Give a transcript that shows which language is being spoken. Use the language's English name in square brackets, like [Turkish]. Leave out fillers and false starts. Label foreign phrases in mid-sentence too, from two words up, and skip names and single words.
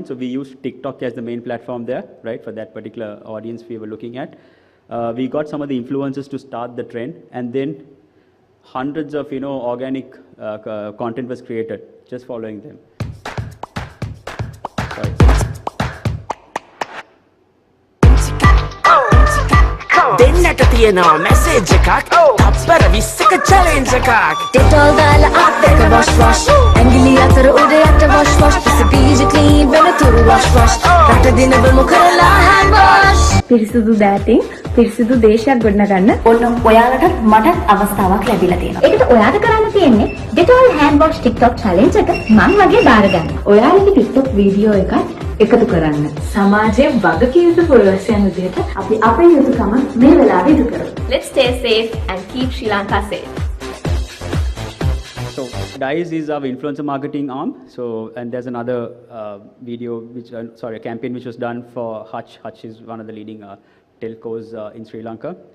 [English] So we used TikTok as the main platform there, right, for that particular audience we were looking at. We got some of the influencers to start the trend, and then hundreds of organic content was created just following them. Sorry. [Sinhala] දෙන්නට තියෙනවා මැසේජ් එකක් තප්පර 20ක චැලෙන්ජ් එකක් Detol දාලා අත් දෙක [English] wash wash [Sinhala] ඇඟිලි අතර උඩ යට [English] wash wash [Sinhala] පිසි clean වෙනතුරු [English] wash wash [Sinhala] රට දිනවමු කරලා [English] hand wash [Sinhala] පිරිසුදු දෑතින් පිරිසුදු දේශයක් ගොඩනගන්න ඕන ඔයාලටත් මටත් අවස්ථාවක් ලැබිලා තියෙනවා. ඒකට ඔයාට කරන්න තියෙන්නේ Detol [English] hand wash [Sinhala] TikTok challenge එක මම වගේ බාර ගන්න. ඔයාලගේ TikTok වීඩියෝ එකක් එකතු කරන්න. සමාජයේ වගකීම් යුතු පුරවැසියන් විදිහට අපි අපේ යුතුකම මේ වෙලාවේ ඉටු කරමු. [English] Let's stay safe and keep Sri Lanka safe. So DICE is our influencer marketing arm. So and there's another video which a campaign which was done for Hutch. Hutch is one of the leading telcos in Sri Lanka.